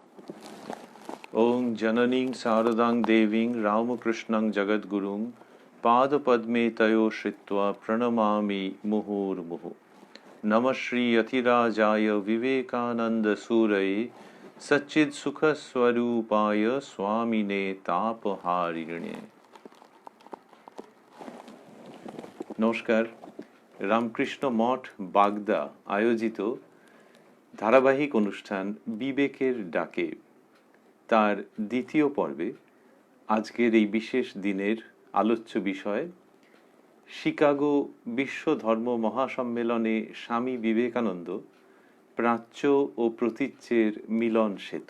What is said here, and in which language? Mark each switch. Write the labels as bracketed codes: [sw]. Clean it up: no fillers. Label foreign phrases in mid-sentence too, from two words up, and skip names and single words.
[sa] ओं जननीं शारदां देवीं रामकृष्णं जगद्गुरुं पादपद्मे तयो श्रित्वा प्रणमामि मुहुर्मुहुः। नमः श्री अतिराजाय विवेकानन्दसूरये सच्चित्सुखस्वरूपाय स्वामिने तापहारिणे। [bn] নমস্কার। রামকৃষ্ণ মঠ বাগদা আয়োজিত ধারাবাহিক অনুষ্ঠান বিবেকের ডাকে তার দ্বিতীয় পর্বে আজকের এই বিশেষ দিনের আলোচ্য বিষয় শিকাগো বিশ্ব ধর্ম মহাসম্মেলনে স্বামী বিবেকানন্দ প্রাচ্য ও প্রতীচ্যের মিলন সেতু।